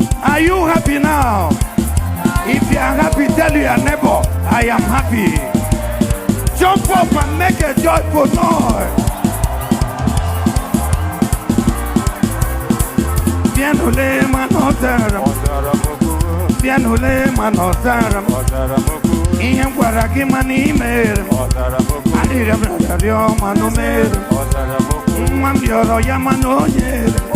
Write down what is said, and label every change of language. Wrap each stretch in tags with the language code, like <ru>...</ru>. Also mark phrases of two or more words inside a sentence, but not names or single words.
<en>Are you happy now? If you are happy, tell your neighbor, "I am happy." Jump up and make a joyful noise.</en> <ig>Bịa n'ule ma na ọ zara m. Ọ zara m oku. Bịa n'ule ma na ọ zara m. Ọ zara m oku. Ihe m gwara gị ma na ị mere m. Ọ zara m oku. Arịrịọ m rịọrọ rịọ ma na o mere m. Ọ zara m oku. Nwa m rịọrọ ya ma na o nyere m.</ig>